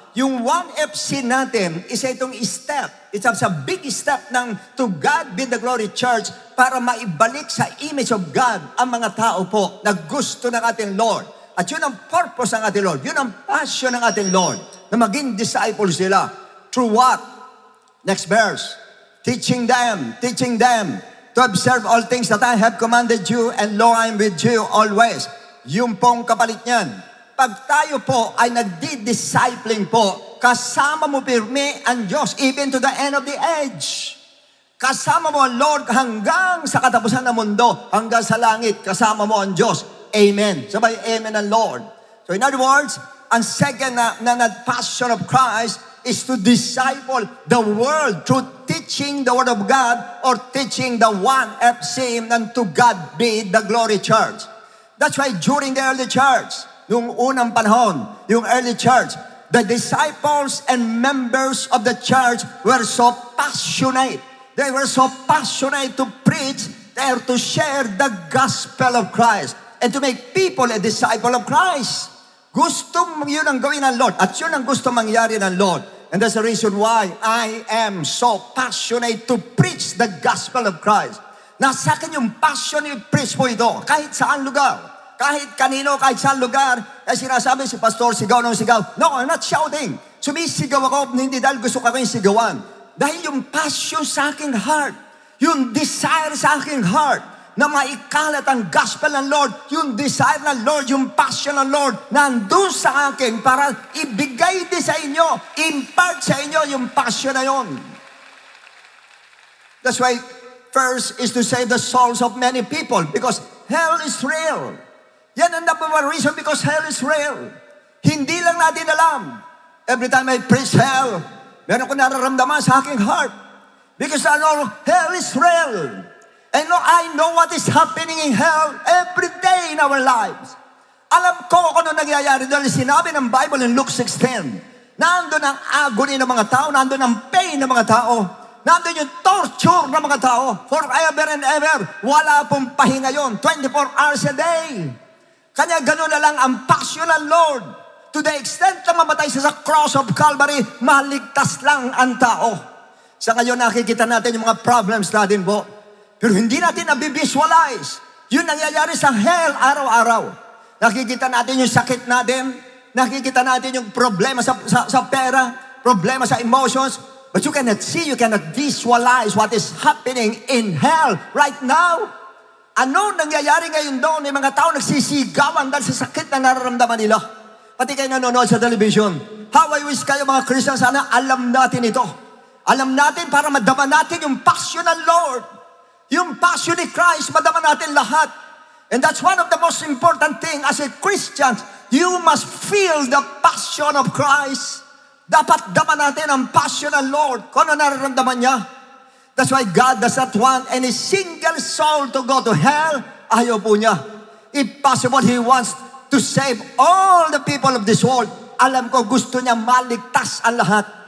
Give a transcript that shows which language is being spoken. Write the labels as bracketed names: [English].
[Filipino] Yung 1FC natin, isa itong step. [English] It's a big step [Filipino] ng To God Be the Glory Church para maibalik sa image of God ang mga tao po na gusto ng ating Lord. At yun ang purpose ng ating Lord. Yun ang passion ng ating Lord na maging disciples sila. [English] Through what? Next verse. Teaching them to observe all things that I have commanded you, and lo, I am with you always. [Filipino] Yung pong kapalit niyan. Pag tayo po ay nagdi-discipling po, kasama mo pirmi ang Diyos [English] even to the end of the age. [Filipino] Kasama mo ang Lord hanggang sa katapusan ng mundo, hanggang sa langit, kasama mo ang Diyos. Amen. Sabay, amen ang Lord. [English] So in other words, ang second na passion of Christ is to disciple the world through teaching the Word of God or teaching the 1FC and To God Be the Glory Church. That's why during the early church, [Filipino] nung unang panahon, yung early church, [English] the disciples and members of the church were so passionate. They were so passionate to preach, there to share the gospel of Christ and to make people a disciple of Christ. [Filipino] Gusto yun ang gawin ng Lord at yun ang gusto mangyari ng Lord. [English] And that's the reason why I am so passionate to preach the gospel of Christ. [Filipino] Nasa akin yung passion i-preach po ito kahit saan lugar. Kahit kanino, kahit saan lugar. Kaya sinasabi si Pastor, sigaw ng sigaw. [English] No, I'm not shouting. [Filipino] Sumisigaw ako, hindi dahil gusto ko kayong sigawan. Dahil yung passion sa aking heart, yung desire sa aking heart, na maikalat ang gospel ng Lord, yung desire ng Lord, yung passion ng Lord, nandun sa akin para ibigay din sa inyo, impart sa inyo yung passion na yun. [English] That's why first is to save the souls of many people because hell is real. [Filipino] Yan ang number one reason [English] because hell is real. [Filipino] Hindi lang natin alam. [English] Every time I preach hell, [Filipino] meron ko nararamdaman sa aking heart. [English] Because I know hell is real. And I know what is happening in hell every day in our lives. [Filipino] Alam ko kung ano nangyayari dahil sinabi ng Bible in Luke 16. Nandun ang agony ng mga tao, nandun ang pain ng mga tao, nandun yung torture ng mga tao, forever and ever. Wala pong pahinga yun, 24 hours a day. Kanya gano'n na lang ang passion ng Lord. [English] To the extent [Filipino] na mamatay siya sa cross of Calvary, maligtas lang ang tao. Sa ngayon nakikita natin yung mga problems natin po. Pero hindi natin nabivisualize. Yun nangyayari sa hell araw-araw. Nakikita natin yung sakit natin. Nakikita natin yung problema sa pera. Problema sa emotions. [English] But you cannot see, you cannot visualize what is happening in hell right now. [Filipino] Ano nangyayari ngayon doon? May mga tao nagsisigawan dahil sa sakit na nararamdaman nila. Pati kayo nanonood sa television. How I wish kayo mga Christian, sana alam natin ito. Alam natin para madama natin yung passion ng Lord. Yung passion ni Christ, madama natin lahat. [English] And that's one of the most important thing as a Christian. You must feel the passion of Christ. [Filipino] Dapat dama natin ang passion ng Lord. Kung ano nararamdaman niya. [English] That's why God does not want any single soul to go to hell. [Filipino] Ayaw po niya. [English] If possible, He wants to save all the people of this world. [Filipino] Alam ko gusto niya maligtas ang lahat.